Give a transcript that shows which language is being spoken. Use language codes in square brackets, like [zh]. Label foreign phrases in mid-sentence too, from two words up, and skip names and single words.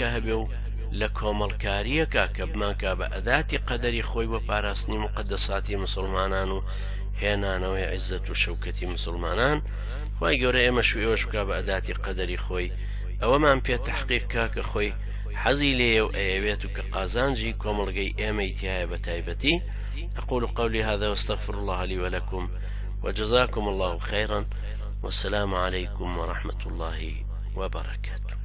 [ckb] هەبێ و لە کۆمەڵکاریەکە کە بمانکە بە ئەداتی قەدەری خۆی بۆ پاراستنی مقدساتی مسلمانان و هێنانەوەی عیزەت و شەوکەتی مسلمانان خوای گەورە ئێمەش و ئێوەش بکا بە ئەداتی قەدەری خۆی ئەوەمان پێ تەحقیق کا کە خۆی حەزی لێیە و ئەیەوێت و کە قازانجی کۆمەڵگەی ئێمەی تایە بە تایبەتی [ar] أقول قولي هذا واستغفر الله لي ولكم وجزاكم الله خيرا والسلام عليكم ورحمة الله وبركاته.